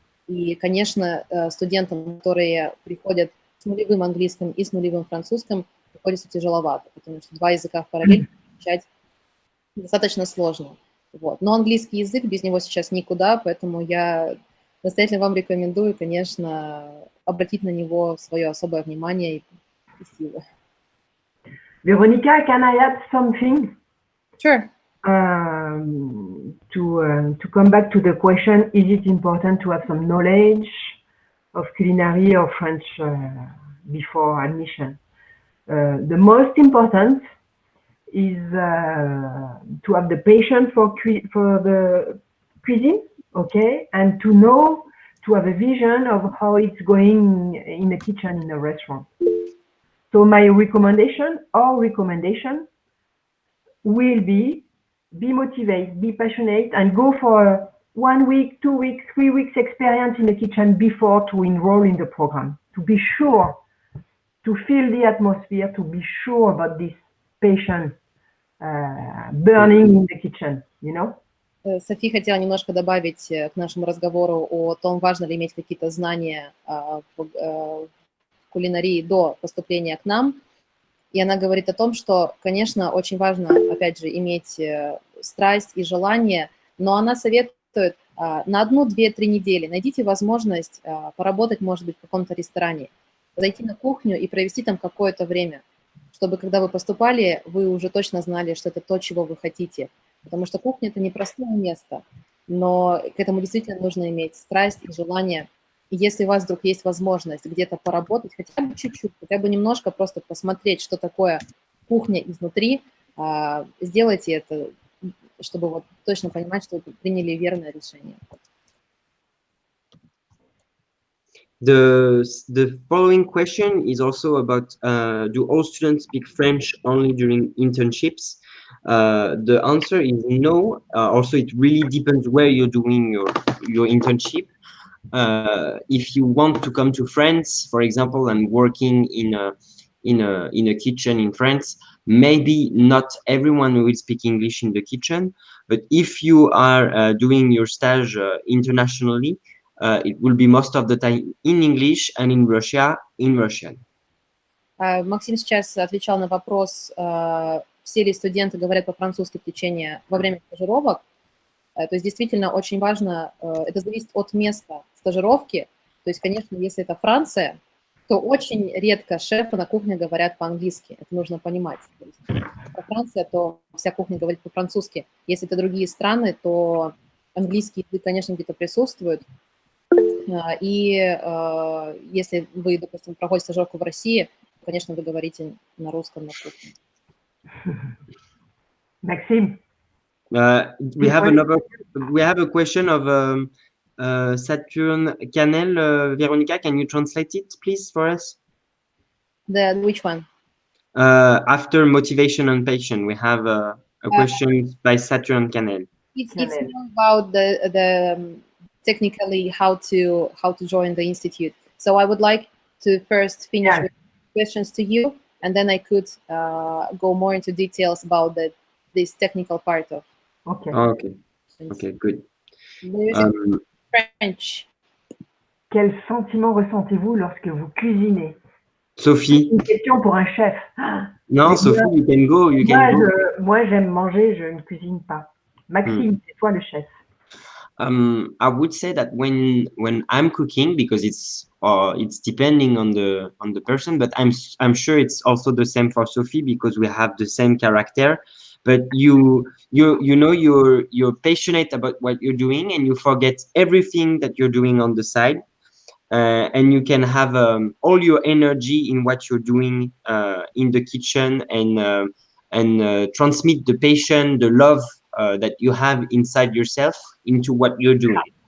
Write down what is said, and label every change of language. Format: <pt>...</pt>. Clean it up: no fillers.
<ru>И, конечно, студентам, которые приходят с нулевым английским и с нулевым французским, приходится тяжеловато, потому что 2 языка в параллель изучать достаточно сложно. Вот. Но английский язык, без него сейчас никуда, поэтому я настоятельно вам рекомендую, конечно, обратить на него свое особое внимание и силы.</ru> <en>Veronica, can I add something? Sure. To come back to the question, is it important to have some knowledge of culinary or French before admission? The most important is to have the passion for the cuisine, okay, and to have a vision of how it's going in the kitchen in a restaurant. So my recommendation will be motivated, be passionate, and go for 1 week, 2 weeks, 3 weeks experience in the kitchen before to enroll in the program, to be sure, to feel the atmosphere, to be sure about this passion burning in the kitchen, you know?</en> <ru>Софи хотела немножко добавить к нашему разговору о том, важно ли иметь какие-то знания в кулинарии до поступления к нам. И она говорит о том, что, конечно, очень важно, опять же, иметь страсть и желание, но она советует на 1, 2, 3 недели найдите возможность поработать, может быть, в каком-то ресторане, зайти на кухню и провести там какое-то время, чтобы, когда вы поступали, вы уже точно знали, что это то, чего вы хотите. Потому что кухня – это непростое место, но к этому действительно нужно иметь страсть и желание. И если у вас вдруг есть возможность где-то поработать, хотя бы чуть-чуть, хотя бы немножко просто посмотреть, что такое кухня изнутри, сделайте это, чтобы вот точно понимать, что вы приняли верное решение.</ru> <en>The following question is also about do all students speak French only during internships? The answer is no. Also, it really depends where you're doing your internship. If you want to come to France, for example, and working in a kitchen in France, maybe not everyone will speak English in the kitchen. But if you are doing your stage internationally, it will be most of the time in English, and in Russia, in Russian.</en> <ru>Максим сейчас отвечал на вопрос, все ли студенты говорят по-французски во время стажировок. То есть действительно очень важно, это зависит от места стажировки. То есть, конечно, если это Франция, то очень редко шефы на кухне говорят по-английски. Это нужно понимать. То есть, если Франция, то вся кухня говорит по-французски. Если это другие страны, то английский язык, конечно, где-то присутствует. И если вы, допустим, проходите стажировку в России, то, конечно, вы говорите на русском на кухне.</ru> <en>Maxime. We have a question of Saturn Canel. Veronica, can you translate it, please, for us? Which one? After motivation and passion, we have a question by Saturn Canel. It's more about the technically how to join the institute. So I would like to first finish with questions to you, and then I could go more into details about this technical part of. Okay. Okay, good. French.</en> <fr>Quel sentiment ressentez-vous lorsque vous cuisinez? Sophie. Une question pour un chef.</fr> <en>Non, Sophie, you can go.</en> <fr>Moi, j'aime manger, je ne cuisine pas. Maxime, c'est toi le chef.</fr> <en>I would say that when I'm cooking, because it's depending on the person, but I'm sure it's also the same for Sophie because we have the same character. But you know you're passionate about what you're doing and you forget everything that you're doing on the side, and you can have all your energy in what you're doing in the kitchen and transmit the passion, the love that you have inside yourself into what you're doing.</en>